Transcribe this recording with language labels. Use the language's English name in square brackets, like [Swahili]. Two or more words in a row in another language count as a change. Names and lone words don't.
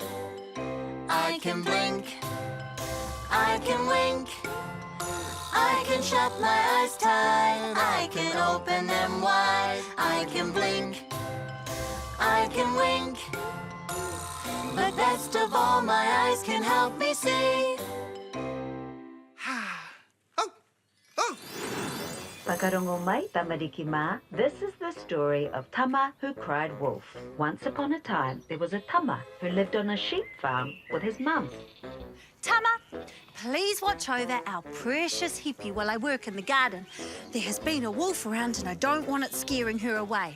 [English] I can blink, I can wink, I can shut my eyes tight, I can open them wide, I can blink, I can wink, but best of all, my eyes can help me see. Oh, oh. [Māori] Whakarongo mai, tamariki mā. [English] This is the story of Tama who cried wolf. Once upon a time, there was a Tama who lived on a sheep farm with his mum. Tama, please watch over our precious hippie while I work in the garden. There has been a wolf around and I don't want it scaring her away.